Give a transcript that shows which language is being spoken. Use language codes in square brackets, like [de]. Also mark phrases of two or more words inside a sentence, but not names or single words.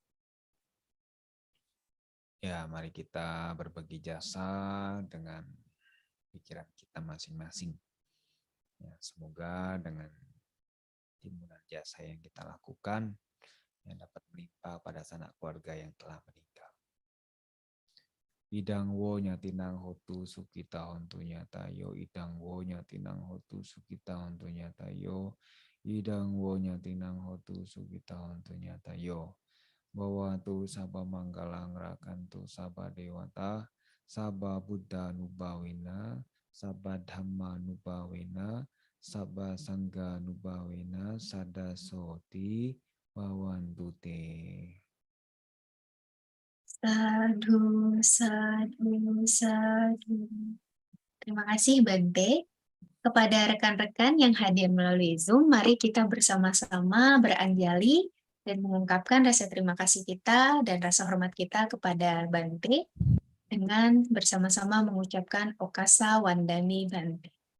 [id] Ya, mari kita berbagi jasa dengan pikiran kita masing-masing. Ya, semoga dengan timunan jasa yang kita lakukan yang dapat melimpah pada sanak keluarga yang telah meninggal. [pi] Idang wo nyatinang hotu sukita hontu nyatayo, idang wo nyatinang hotu sukita hontu nyatayo, idang wo nyatinang hotu sukita hontu nyatayo. Bahwa tu sabah manggalang rakantu sabah dewata, sabah buddha nubawina, sabah dhamma nubawina, sabah sangga nubawina, sada soti bawandute. Sadhu, sadhu, sadhu. [id] Terima kasih Bante. Kepada rekan-rekan yang hadir melalui Zoom, mari kita bersama-sama beranjali dan mengungkapkan rasa terima kasih kita dan rasa hormat kita kepada Bante dengan bersama-sama mengucapkan [pi] Okasa Wandami Bante.